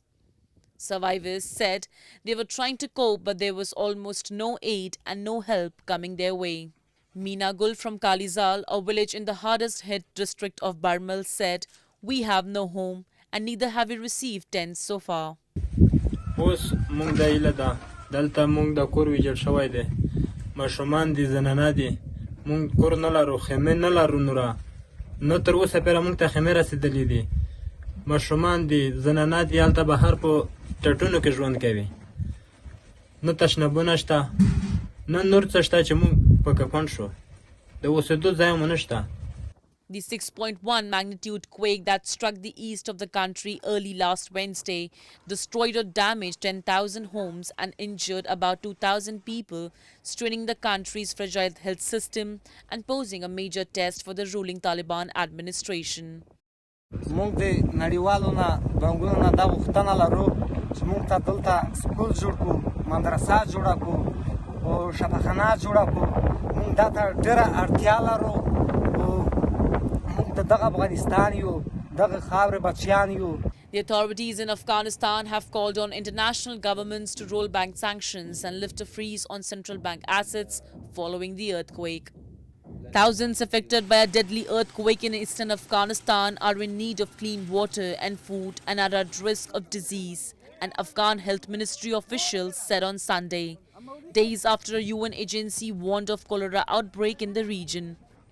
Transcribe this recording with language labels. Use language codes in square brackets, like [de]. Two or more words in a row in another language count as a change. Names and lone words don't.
[en] Survivors said they were trying to cope, but there was almost no aid and no help coming their way. Meena Gul from Kalizal, a village in the hardest hit district of Barmal, said, "We have no home and neither have we received tents so far." [ps] اوس مونږ د ایله ده دلته مونږ د کور ویجاړ شوی دی ماشومان دي زنانه دي مونږ کور نه لرو خیمې نه لرو نوره نه تر اوسه پورې مونږ ته خیمې رسېدلې دي ماشومان دي زنانه دي هلته بهر په ټټونو کې ژوند کوي نه تشنابونه شته نه نور څه شته چې مونږ پکې پنډ شو د اوسېدو ځای مو نشته. [en] The 6.1 magnitude quake that struck the east of the country early last Wednesday destroyed or damaged 10,000 homes and injured about 2,000 people, straining the country's fragile health system and posing a major test for the ruling Taliban administration. [ps] موږ د نړیوالو نه بانګونو نه دا غوښتنه لرو چې موږ ته دلته سکول جوړ کړو مدرسه جوړه کړو او شفاخانه جوړه کړو موږ دا ته ډېره اړتیا لرو [en] The authorities in Afghanistan have called on international governments to roll bank sanctions and lift a freeze on central bank assets following the earthquake. Thousands affected by a deadly earthquake in eastern Afghanistan are in need of clean water and food and are at risk of disease, an Afghan health ministry official said on Sunday, days after a UN agency warned of cholera outbreak in the region.